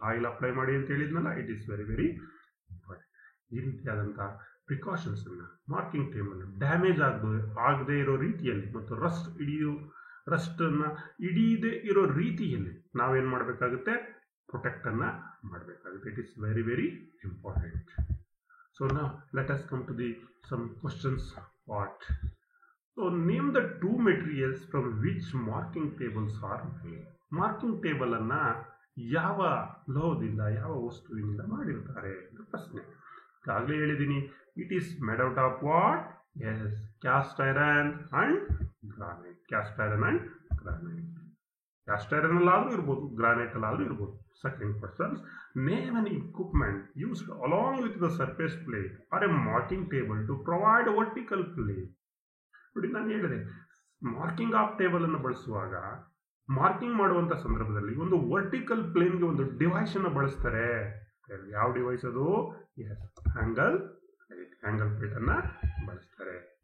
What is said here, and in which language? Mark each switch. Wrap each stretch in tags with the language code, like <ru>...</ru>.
<kn>Oil apply ಮಾಡಿ ಅಂತ ಹೇಳಿದ್ನಲ್ಲ,</kn> <en>It is very very important.</en> <kn>ಈ ರೀತಿಯಾದಂಥ ಪ್ರಿಕಾಷನ್ಸನ್ನು ಮಾರ್ಕಿಂಗ್ ಟೇಬಲ್ ಡ್ಯಾಮೇಜ್ ಆಗದೇ ಇರೋ ರೀತಿಯಲ್ಲಿ ಮತ್ತು ರಸ್ಟನ್ನು ಹಿಡಿಯದೇ ಇರೋ ರೀತಿಯಲ್ಲಿ ನಾವೇನು ಮಾಡಬೇಕಾಗುತ್ತೆ? ಪ್ರೊಟೆಕ್ಟನ್ನು ಮಾಡಬೇಕಾಗುತ್ತೆ.</kn> <en>It is very very important. So now let us come to some questions part. So name the two materials from which marking tables are made.</en> <kn>Marking table ಅನ್ನ ಯಾವ ಲೋಹದಿಂದ ಯಾವ ವಸ್ತುವಿನಿಂದ ಮಾಡಿರ್ತಾರೆ ಅಂತ ಪ್ರಶ್ನೆ. ಈಗಾಗಲೇ ಹೇಳಿದ್ದೀನಿ,</kn> <en>It is made out of what? Yes, cast iron and granite.</en> <kn>Caste iron and granite. Caste iron ಅಲ್ಲಾದ್ರೂ ಇರ್ಬೋದು, ಗ್ರಾನೈಟ್ ಅಲ್ಲಾದ್ರೂ ಇರ್ಬೋದು.</kn> <en>Second questions, name an equipment used along with the surface plate or a marking table to provide vertical plate.</en> <kn>ನೋಡಿ, ನಾನು ಹೇಳಿದೆ marking of table ಅನ್ನು ಬಳಸುವಾಗ marking ಮಾಡುವಂತ ಸಂದರ್ಭದಲ್ಲಿ ಒಂದು ವರ್ಟಿಕಲ್ ಪ್ಲೇನ್ಗೆ ಒಂದು ಡಿವೈಸ್ ಅನ್ನು ಬಳಸ್ತಾರೆ. ಯಾವ ಡಿವೈಸ್ ಅದು? ಎಸ್, ಆಂಗಲ್ ಪ್ಲೇಟ್ ಅನ್ನ ಬಳಸ್ತಾರೆ.</kn>